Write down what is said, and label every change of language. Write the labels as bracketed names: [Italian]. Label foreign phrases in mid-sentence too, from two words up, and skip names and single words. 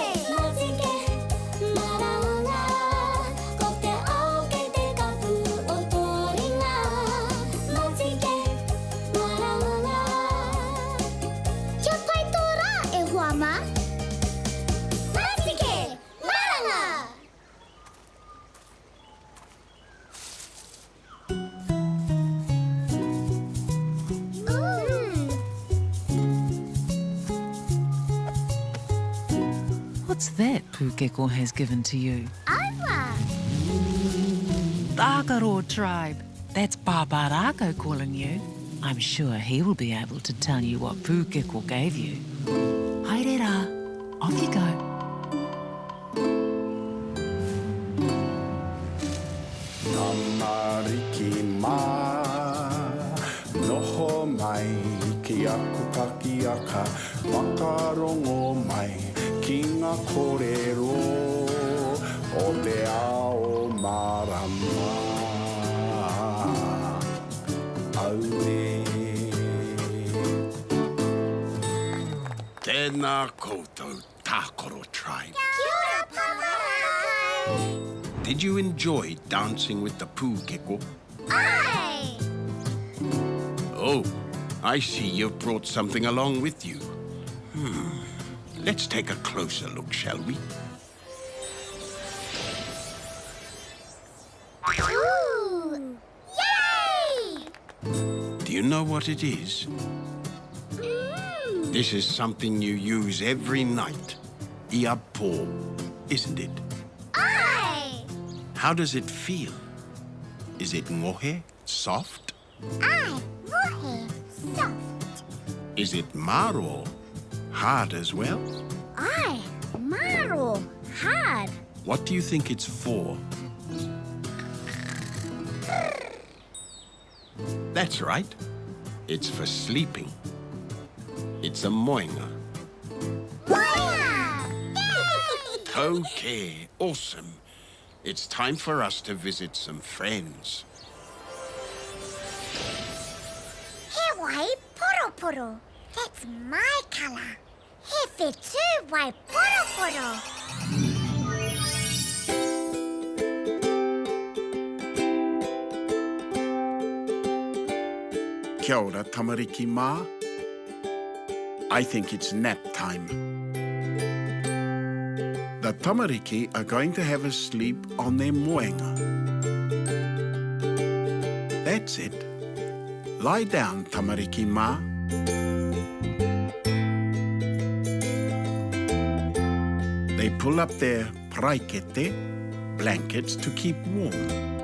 [Māori] Matike, maranga. Ko te ao kei te kapu o tō ringa. Matike, maranga. Kia pai tō rā e hoa ma? Matike, maranga! [English] What's that Pukeko has given to you? Awa! Tākaro tribe. That's Papa Rākau calling you. I'm sure he will be able to tell you what Pukeko gave you. [Māori] Haere rā, [English] off you go. [Māori] Tamariki mā, noho mai ki aku pakiaka, wakarongo mai ki ngā kōrero o te ao marama. Aure. Tēnā koutou, Tākaro tribe. Kia ora, Papa Rākau! [English] Did you enjoy dancing with the Pukeko? Aye! Oh, I see you've brought something along with you. Let's take a closer look, shall we? Ooh! Yay! Do you know what it is? This is something you use every night. [Māori] Ia pō, [English] isn't it? Aye! How does it feel? Is it ngohe, soft? Aye! Mohe! Soft! Is it maro, hard as well? Aye! Maro! Hard! What do you think it's for? That's right. It's for sleeping. It's a moinga. Moinga! Okay, awesome. It's time for us to visit some friends. [Māori] He wai Poroporo. [English] That's my color. [Māori] He fit too wai Poroporo. Kia ora, Tamariki Ma. [English] I think it's nap time. The Tamariki are going to have a sleep on their moenga. That's it. Lie down, [Māori] Tamariki Ma. [English] They pull up their praikete, blankets, to keep warm.